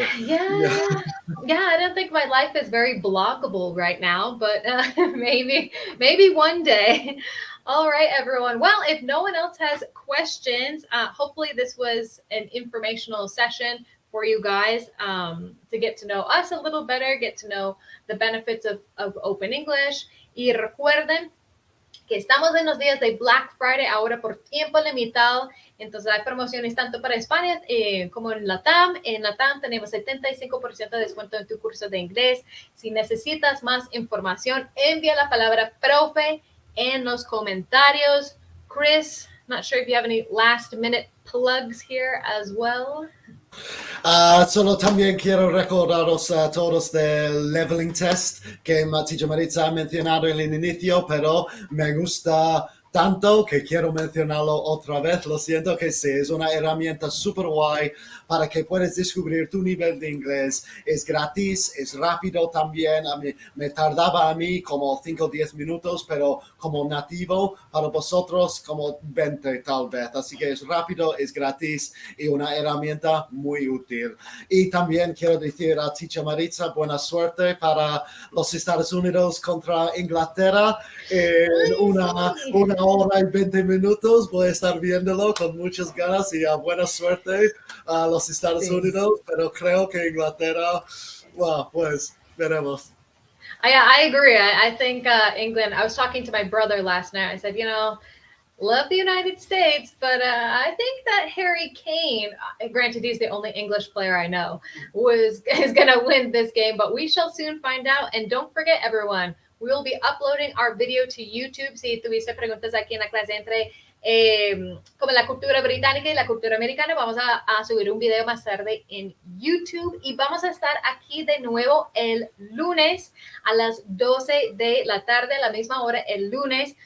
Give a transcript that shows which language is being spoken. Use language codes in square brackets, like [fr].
[en] I don't think my life is very bloggable right now, but maybe one day. All right, everyone. Well, if no one else has questions, hopefully this was an informational session for you guys to get to know us a little better, get to know the benefits of Open English. [es] Y recuerden que estamos en los días de Black Friday ahora por tiempo limitado, entonces hay promociones tanto para España como en LATAM. En LATAM tenemos 75% de descuento en tu curso de inglés. Si necesitas más información, envía la palabra profe en los comentarios. Chris, [en] Not sure if you have any last minute plugs here as well. [es] Solo también quiero recordaros a todos del leveling test que Teacher Maritza ha mencionado en el inicio, pero me gusta tanto que quiero mencionarlo otra vez. Lo siento que sí, es una herramienta súper guay para que puedas descubrir tu nivel de inglés. Es gratis, es rápido también. A mí, me tardaba a mí como 5 o 10 minutos, pero como nativo, para vosotros como 20 tal vez. Así que es rápido, es gratis y una herramienta muy útil. Y también quiero decir a Teacher Maritza, buena suerte para los Estados Unidos contra Inglaterra en una hora y 20 minutos. Voy a estar viéndolo con muchas ganas y buena suerte a los Estados Unidos, pero creo que Inglaterra, well, pues veremos. [en] I agree. I think England, I was talking to my brother last night. I said, love the United States, but I think that Harry Kane, granted he's the only English player I know, is going to win this game, but we shall soon find out. And don't forget, everyone, we will be uploading our video to YouTube. [es] Si tuviste preguntas aquí en la clase entre como la cultura británica y la cultura americana, vamos a subir un video más tarde en YouTube y vamos a estar aquí de nuevo el lunes a las 12 de la tarde, a la misma hora el lunes.